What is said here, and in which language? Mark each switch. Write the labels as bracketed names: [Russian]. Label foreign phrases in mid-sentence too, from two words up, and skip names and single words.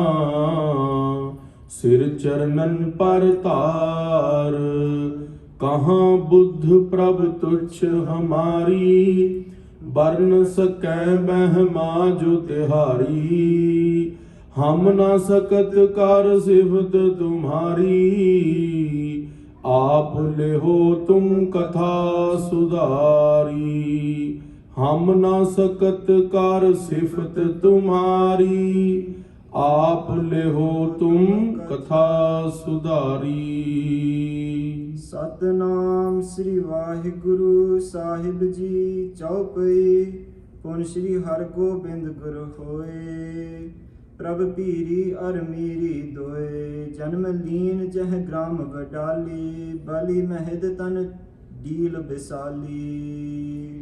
[Braj] ਸਿਰ ਚਰਨਨ ਪਰ ਧਾਰ। ਕਹਾਂ ਬੁੱਧ ਪ੍ਰਭ ਤੁਛ ਹਮਾਰੀ। ਬਰਨ ਸਕੈ ਮਹਿਮਾ ਜੋ ਤਿਹਾਰੀ। ਹਮ ਨਾ ਸਕਤ ਕਰ ਸਿਫਤ ਤੁਮਹਾਰੀ। आप लेहो तुम कथा सुधारी। हम ना सकत कार सिफत तुम्हारी। आप लेहो तुम कथा सुधारी। ਸਤਨਾਮ ਸ੍ਰੀ ਵਾਹਿਗੁਰੂ ਸਾਹਿਬ ਜੀ ਚੌਪਈ। ਪੁਨ ਸ੍ਰੀ ਹਰਿਗੋਬਿੰਦ ਗੁਰ ਹੋਏ। ਪ੍ਰਭ ਪੀਰੀ ਅਰ ਮੀਰੀ ਦੋਏ। ਜਨਮ ਲੀਨ ਜਹ ਗ੍ਰਾਮ ਵਡਾਲੀ। ਬਲੀ ਮਹਿਦ ਤਨ ਡੀਲ ਬਿਸਾਲੀ।